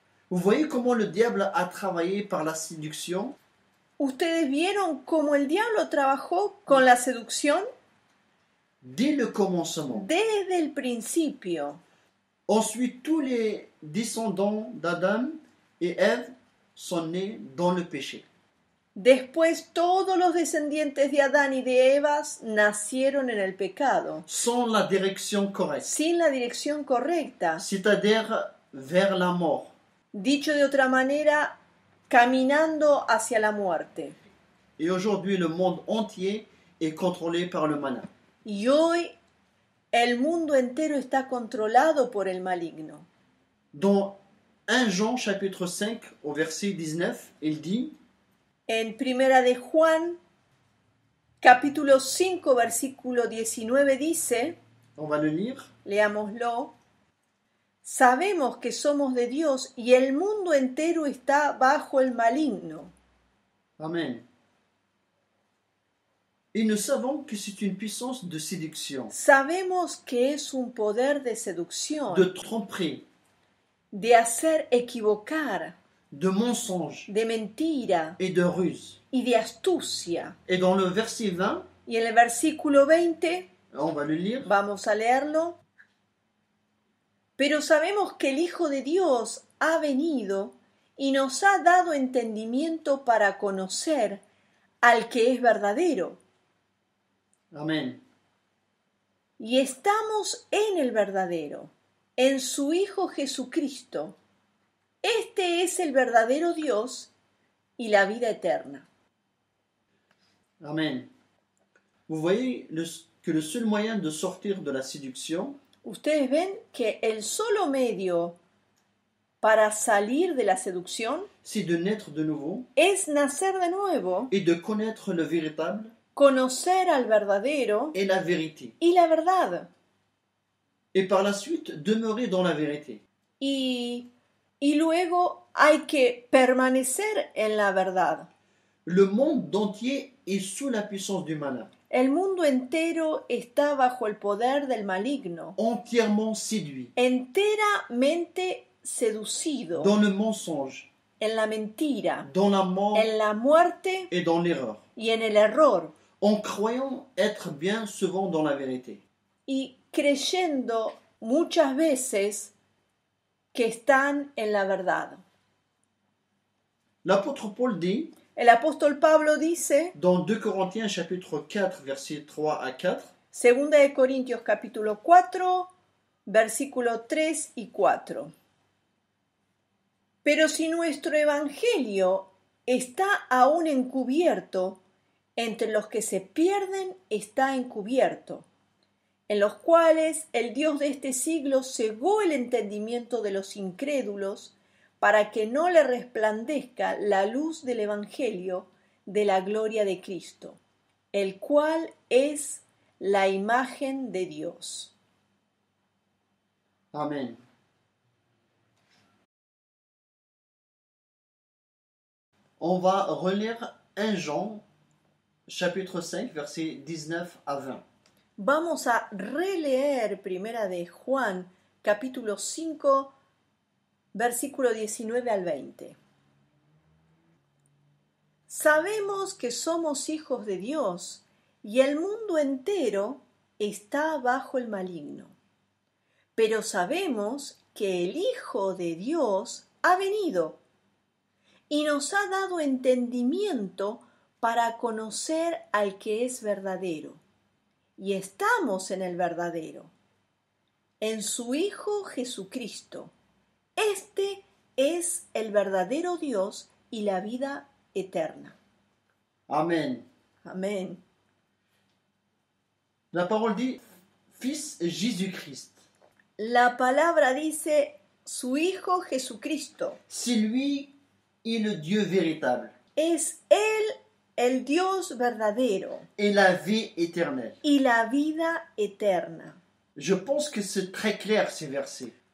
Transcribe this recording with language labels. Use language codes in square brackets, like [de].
[fr] Vous voyez comment le diable a travaillé par la séduction? [es] ¿Ustedes vieron cómo el diablo trabajó con la seducción? [fr] Dès le commencement. [es] Desde el principio. [fr] Ensuite, tous les descendants d'Adam et Ève sont nés dans le péché. [es] Después todos los descendientes de Adán y de Eva nacieron en el pecado, [fr] Sans la direction correcte. [es] sin la dirección correcta. [fr] C'est-à-dire vers la mort. [es] Dicho de otra manera, caminando hacia la muerte. [fr] Et aujourd'hui, le monde entier est contrôlé par le malin. [es] Y hoy el mundo entero está controlado por el maligno. [fr] Dans 1 Jean chapitre 5 au verset 19, il dit: [es] En Primera de Juan, capítulo 5, versículo 19 dice, [fr] on va le lire, [es] leámoslo, sabemos que somos de Dios y el mundo entero está bajo el maligno. Amen. [fr] Et nous savons que c'est une puissance de séduction, [es] Sabemos que es un poder de seducción, [fr] de tromperie, [es] de hacer equivocar, [fr] de mensonge [es] de mentira [fr] et de ruse. [es] y de astucia. [fr] Et dans le verset 20, [es] Y en el versículo 20, [fr] on va le lire, [es] vamos a leerlo. Pero sabemos que el Hijo de Dios ha venido y nos ha dado entendimiento para conocer al que es verdadero. Amen. Y estamos en el verdadero, en su Hijo Jesucristo. Este es el verdadero Dios y la vida eterna. Amen. [fr] Vous voyez que le seul moyen de sortir de la séduction, [es] Ustedes ven que el solo medio para salir de la seducción [fr] c'est de naître de nouveau [es] es nacer de nuevo, [fr] et de connaître le véritable [es] conocer al verdadero [fr] et la vérité. [es] y la verdad. [fr] Et par la suite, demeurer dans la vérité. [es] Y luego hay que permanecer en la verdad. [fr] Le monde entier est sous la puissance du malin, [es] El mundo entero está bajo el poder del maligno, [fr] entièrement séduit, [es] enteramente seducido [fr] dans le mensonge, [es] en la mentira, [fr] dans la mort [es] en la muerte [fr] et dans l'erreur, [es] y en el error, [fr] en croyant être bien souvent dans la vérité. [es] y creyendo muchas veces que están en la verdad. [fr] L'apôtre Paul dit, [es] El apóstol Pablo dice, [fr] dans 2 Corinthiens chapitre 4, versets 3 à 4, [es] Segunda de Corintios capítulo 4, versículo 3 y 4. Pero si nuestro evangelio está aún encubierto, entre los que se pierden está encubierto, en los cuales el Dios de este siglo cegó el entendimiento de los incrédulos para que no le resplandezca la luz del evangelio de la gloria de Cristo, el cual es la imagen de Dios. Amen. [fr] On va relire 1 Jean chapitre 5, versets 19 à 20. [es] Vamos a releer Primera de Juan, capítulo 5, versículo 19 al 20. Sabemos que somos hijos de Dios y el mundo entero está bajo el maligno. Pero sabemos que el Hijo de Dios ha venido y nos ha dado entendimiento para conocer al que es verdadero. Y estamos en el verdadero, en su Hijo Jesucristo. Este es el verdadero Dios y la vida eterna. Amen. Amén. [fr] La parole dit Fils Jésus-Christ. [es] La palabra dice su Hijo Jesucristo. [fr] C'est lui et le Dieu véritable. [es] Es Él el Dios verdadero [fr] et la vie éternelle. [es] y la vida eterna. [fr] Je pense que c'est très clair ces versets.